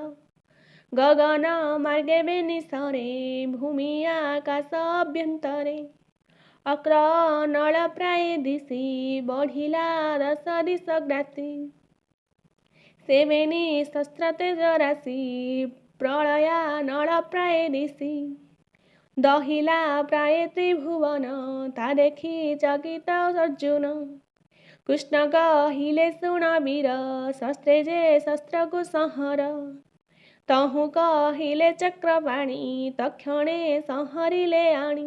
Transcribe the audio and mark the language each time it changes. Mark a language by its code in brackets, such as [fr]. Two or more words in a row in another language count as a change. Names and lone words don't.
[or] ଗଗନ ମାର୍ଗେ ବେନିସରେ ଭୂମି ଆକାଶ ଅଭ୍ୟନ୍ତରେ। ଅକ୍ର ନଳ ପ୍ରାୟ ଦିଶି ବଢ଼ିଲା ଦଶ ଦିଶ ଗ୍ରାସୀ। ସେ ବେନି ଶସ୍ତ୍ର ତେଜ ରାଶି ପ୍ରଳୟା ନଳ ପ୍ରାୟ ଦିଶି। ଦହିଲା ପ୍ରାୟ ତ୍ରିଭୁବନ ତା ଦେଖି ଚକିତ ଅର୍ଜୁନ। କୃଷ୍ଣ କହିଲେ ଶୁଣ ବୀର ଶସ୍ତ୍ରେ ଯେ ଶସ୍ତ୍ରକୁ ସଂହାର। ତହୁଁ କହିଲେ ଚକ୍ରପାଣି ତକ୍ଷଣେ ସଂହରିଲେ ଆଣି।